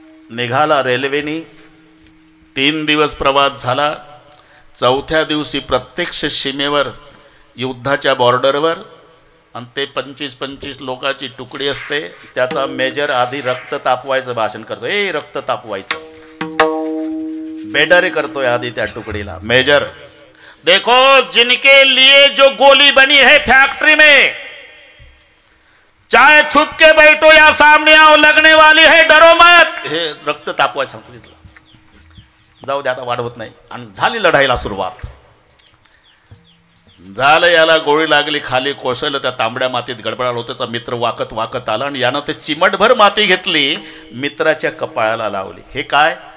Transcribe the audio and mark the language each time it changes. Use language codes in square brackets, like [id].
[mr] निघाला रेल्वेनी, 3 दिवस प्रवास झाला। 4थ्या दिवशी प्रत्यक्ष सीमेवर, युद्धाच्या बॉर्डरवर, आणि ते 25-25 लोकांची तुकडी असते, त्याचा मेजर आधी रक्त तापवायचं भाषण करतो। ए रक्त तापवायचं, बेडर करतोय आधी त्या तुकडीला। [hi] मेजर, देखो जिनके लिए जो गोली बनी है फैक्ट्री में, चाहे छुप के बैठो या सामने आओ, लगने वाली है, डरो मत। [mr] हे रक्त तापवायचं सांगतो तिथलं। जाऊ दे, आता वाढवत नाही। आणि झाली लढाईला सुरुवात। झालं, याला गोळी लागली, खाली कोसळलं, त्या तांबड्या मातीत गडबडाला होता. त्याचा मित्र वाकत वाकत आला आणि यानं ते चिमटभर माती घेतली, मित्राच्या कपाळाला लावली. हे काय?